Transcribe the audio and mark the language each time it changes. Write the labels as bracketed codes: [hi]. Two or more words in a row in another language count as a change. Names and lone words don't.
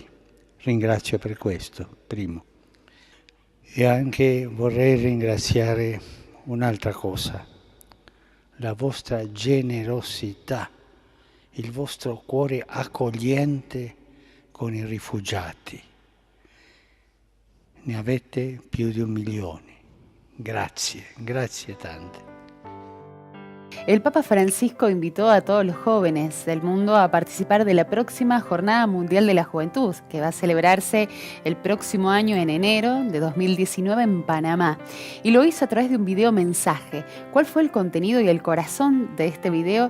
[it] Ringrazio per questo, primo. E anche vorrei ringraziare un'altra cosa, la vostra generosità, il vostro cuore accogliente con i rifugiati. Ne avete più di 1 milione. Grazie, grazie tante. [es] El Papa Francisco invitó a todos los jóvenes del mundo a participar de la próxima Jornada Mundial de la Juventud, que va a celebrarse el próximo año en enero de 2019 en Panamá. Y lo hizo a través de un video mensaje. ¿Cuál fue el contenido y el corazón de este video?